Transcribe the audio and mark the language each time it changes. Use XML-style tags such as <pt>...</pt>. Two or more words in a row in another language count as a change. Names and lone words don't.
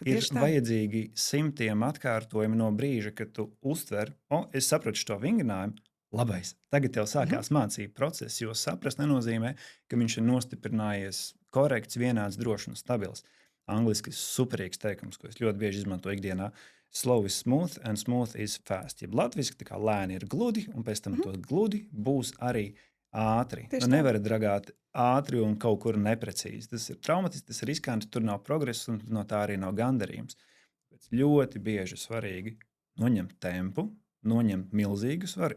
<lv>Ir vajadzīgi 100 atkārtojumi no brīža, kad tu uztver, es sapratu šo vingrinājumu, labais. Tagad tev sākās mācību process, jo saprast nenozīmē, ka viņš ir nostiprinājies korekts, vienāds, drošs un stabils. Angliski superīgs teikums, ko es ļoti bieži izmantoju ikdienā.</lv> <en>Slow is smooth and smooth is fast.</en> <lv>Jeb latviski, tā kā lēni ir gludi, un pēc tam to gludi būs arī ātri. Nevar dragāt ātri un kaut kur neprecīzi. Tas ir traumatiski, tas ir riskanti, tur nav progresa un no tā arī nav gandarījums. Bet ļoti bieži svarīgi noņemt tempu, noņemt milzīgu svaru.</lv>